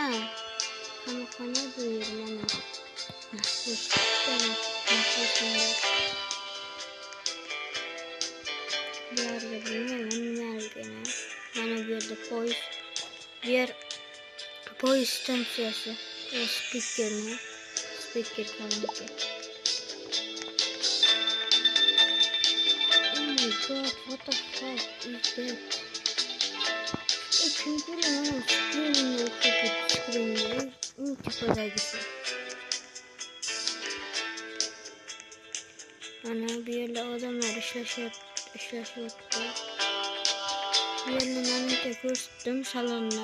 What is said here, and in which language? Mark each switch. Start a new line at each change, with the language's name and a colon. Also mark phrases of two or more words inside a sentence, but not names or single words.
Uzbek: Qamoqxona bu yer mana. Bu yerda bilmayman. Mana bu yerda poyezd. Bu yer poyezd stansiyasi. Speaker qalanki.
English: Oh my god, what the fuck is that?
Uzbek: Ana bu yerda odamlar ishlashyapti. Bu yerni menimcha ko'rsatdim salonni.